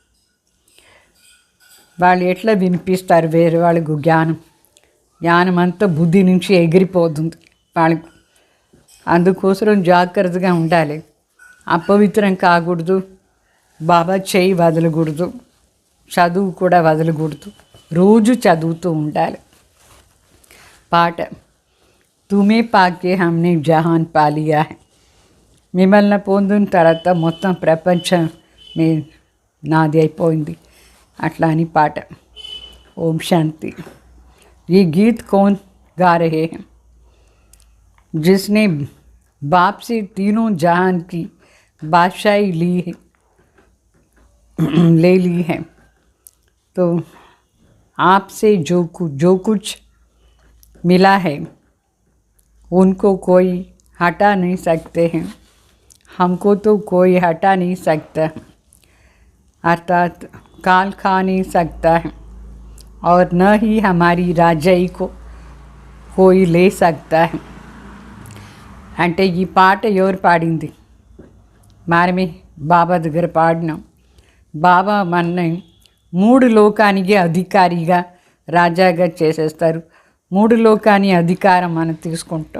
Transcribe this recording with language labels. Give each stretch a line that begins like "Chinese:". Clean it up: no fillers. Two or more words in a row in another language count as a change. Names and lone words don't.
Telugu: వాళ్ళు ఎట్లా వినిపిస్తారు వేరే వాళ్ళకు జ్ఞానం అంతా బుద్ధి నుంచి ఎగిరిపోతుంది వాళ్ళకు. అందుకోసం జాగ్రత్తగా ఉండాలి, అపవిత్రం కాకూడదు, బాబా చేయి వదలకూడదు, చదువు కూడా వదలకూడదు, రోజు చదువుతూ ఉండాలి. పాట,
Hindi: तुम्हें पाके हमने जहान पा लिया है,
Telugu: మిమ్మల్ని పొందిన తర్వాత మొత్తం ప్రపంచం నాది అయిపోయింది అట్లా అని పాట. ఓం శాంతి.
Hindi: ये गीत कौन गा रहे हैं? जिसने बाप से तीनों जहान की बादशाही ले ली है, तो आपसे जो कुछ मिला है उनको कोई हटा नहीं सकते हैं, हमको तो कोई हटा नहीं सकता, अर्थात काल खा नहीं सकता है, और न ही हमारी राजाई को कोई ले सकता है.
Telugu: అంటే ఈ పాట ఎవరు పాడింది? మనమే బాబా దగ్గర పాడినాం. బాబా మనని 3 లోకానికి అధికారిగా రాజాగా చేసేస్తారు. 3 లోకాని అధికారం మనం తీసుకుంటాం.